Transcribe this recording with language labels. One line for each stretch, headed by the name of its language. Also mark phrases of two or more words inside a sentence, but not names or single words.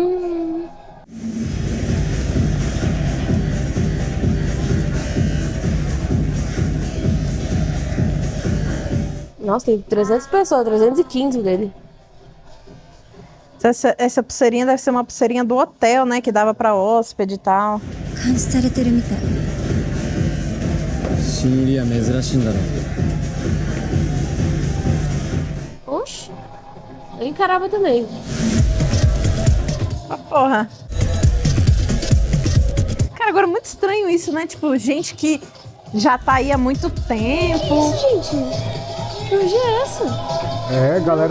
Portuguese: Nossa, tem 300 pessoas, 315 dele. Essa pulseirinha deve ser uma pulseirinha do hotel, né? Que dava pra hóspede e tal.
Japanese: 監視されてるみたい。新入りは珍しいんだろう。
Portuguese: Oxi. Eu encarava também. Ah, porra. Cara, agora é muito estranho isso, né? Tipo, gente que já tá aí há muito tempo. Isso, gente. Que hoje é essa? É, galera